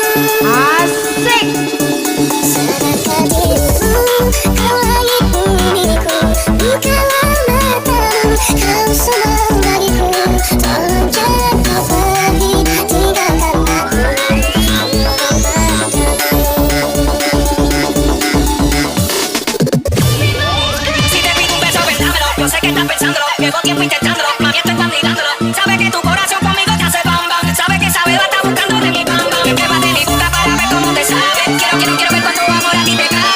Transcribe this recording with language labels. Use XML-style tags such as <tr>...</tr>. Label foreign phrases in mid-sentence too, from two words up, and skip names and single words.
<id>Asik. Sadarkah dirimu, kau langit bumiku, bukalah matamu, kau semua bagiku, tolong jangan kau pergi tinggalkan aku, mohon padamu.</id> <es>Si te pido un beso, ven, dámelo. Yo sé que estás pensándolo, llevo tiempo intentándolo, mami, esto estás mirándolo. Sabe que tu corazón conmigo te hace bam bam. Sabe que esa beba está buscando de mi bam bam. Que va de mi boca para ver cómo te sabe. Quiero ver cuánto amor a ti te cabe.</es>